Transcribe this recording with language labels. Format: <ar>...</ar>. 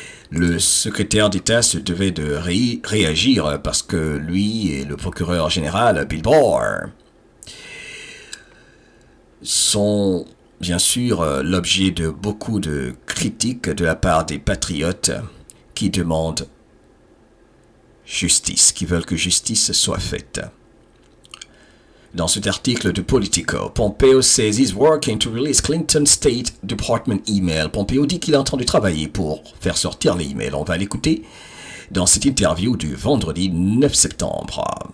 <fr>Le secrétaire d'État se devait de réagir parce que lui et le procureur général, Bill Barr, sont bien sûr l'objet de beaucoup de critiques de la part des patriotes qui demandent justice, qui veulent que justice soit faite. Dans cet article de Politico,</fr> <en>Pompeo says he's working to release Clinton State Department email.</en> <fr>Pompeo dit qu'il est en train de travailler pour faire sortir les emails. On va l'écouter dans cette interview du vendredi 9 septembre.</fr>